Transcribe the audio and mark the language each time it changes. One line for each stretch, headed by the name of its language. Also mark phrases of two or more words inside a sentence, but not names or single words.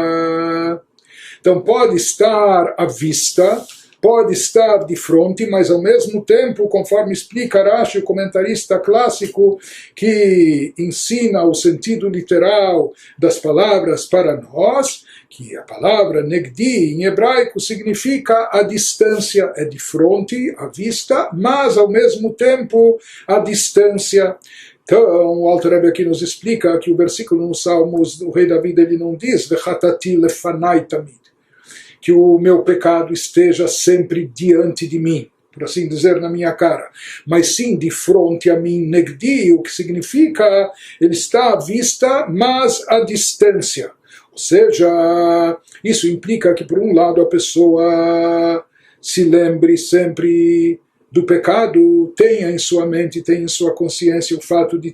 Portuguese: Então pode estar à vista, pode estar de frente, mas ao mesmo tempo, conforme explica Rashi, o comentarista clássico, que ensina o sentido literal das palavras para nós, que a palavra negdi em hebraico significa a distância, é de frente, à vista, mas ao mesmo tempo a distância. Então, o Alter Rebbe aqui nos explica que o versículo nos Salmos, o rei Davi, ele não diz
Hebrew: וחטאתי לפני תמיד,
Portuguese: que o meu pecado esteja sempre diante de mim, por assim dizer, na minha cara, mas sim de frente a mim, negdi, o que significa ele está à vista, mas à distância. Ou seja, isso implica que, por um lado, a pessoa se lembre sempre do pecado, tenha em sua mente, tenha em sua consciência o fato de